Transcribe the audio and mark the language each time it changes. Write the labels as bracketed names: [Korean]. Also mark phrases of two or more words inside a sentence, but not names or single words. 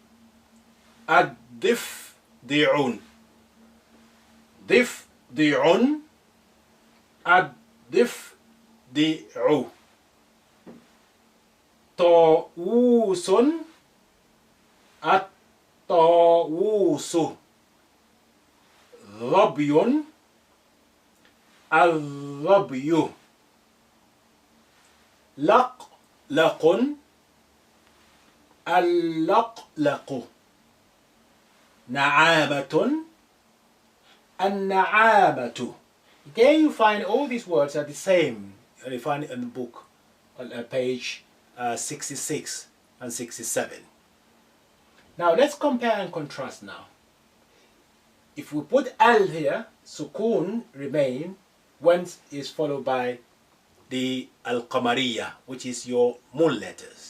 [Arabic] الضفدع. ضفدع الضفدع. طاووس الطاووس. ظبي الظبي. لقلق اللقلق. نعامة النعامة. [English] Again, you find all these words are the same. You find it in the book on page 66 and 67. Now let's compare and contrast now. If we put al here, sukun remain when is followed by the al-qamariyah, which is your moon letters.